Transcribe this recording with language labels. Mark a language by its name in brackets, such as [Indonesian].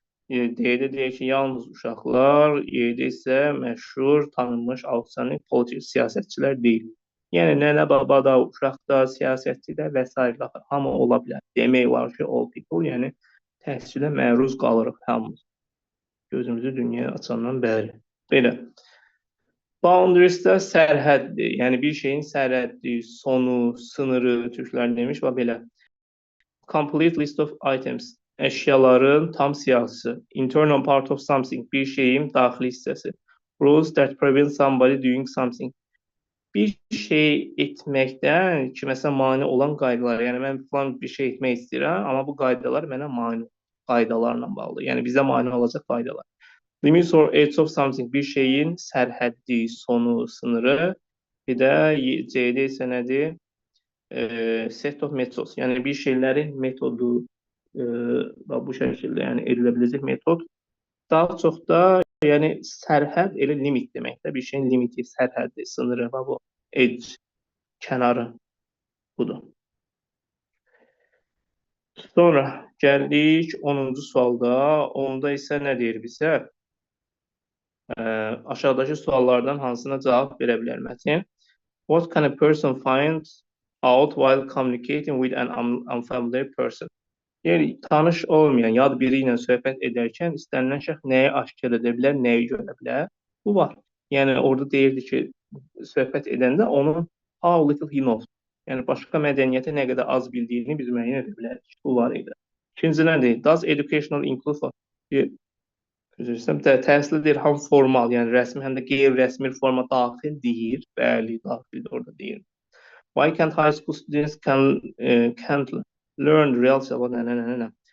[Azerbaijani] D-də deyir ki, yalnız uşaqlar. Y-də isə məşhur, tanınmış, alçanıq, politik siyasətçilər deyil. Yəni nənə baba da, uşaq da, siyasətçi də və s. hamı ola bilər. Demək olar ki, [English] all people, [Azerbaijani] yəni təhsilə məruz qalırıq hamımız. Gözümüzü dünyaya açandan bəri. Belə. Boundaries'də sərhəddir. Yəni bir şeyin sərhəddi, sonu, sınırı, türklər demiş və belə. [English] Complete list of items. [Azerbaijani] Əşyaların tam siyahısı. [English] Internal part of something. [Azerbaijani] Bir şeyin daxili hissəsi. [English] Rules that prevent somebody doing something. [Azerbaijani] Bir şey etməkdən kiməsə mane olan qaydalar. Yəni mən falan bir şey etmək istəyirəm, amma bu qaydalar mənə mane, qaydalarla bağlı. Yəni bizə mane olacaq qaydalar. [English] Limits or edge of something, [Azerbaijani] bir şeyin sərhəddi, sonu, sınırı. Bir də C-də isə nədir? [English] Set of methods, [Azerbaijani] yəni bir şeylərin metodu bu şəkildə, yəni edilə biləcək metod. Daha çox da yəni sərhəd elə limit deməkdir. Bir şeyin limiti, sərhəddi, sınırı, bu edge, kənarı budur. Sonra gəldik 10-cu sualda. Onda isə nə deyir bizə? Aşağıdakı suallardan hansına cavab verə bilər mətin? [English] What can a person find out while communicating with an unfamiliar person? [Azerbaijani] Deyir, tanış olmayan yad biri ilə söhbət edərkən istənilən şəxs nəyi aşkar edə bilər, nəyi görə bilər? Bu var. Yəni orada deyirdi ki, söhbət edəndə onun [English] how little he knows. [Azerbaijani] Yəni başqa mədəniyyəti nə qədər az bildiyini biz müəyyən edə bilərik. Bu var idi. İkinci nədir? [English] Does educational include [Azerbaijani] üzr istəyirəm, təhsil deyir, həm formal, yəni rəsmi, həm də qeyri-rəsmi forma daxil deyir. Bəli, daxildir orada deyir. [English] Why can't high school students can't learn real nə.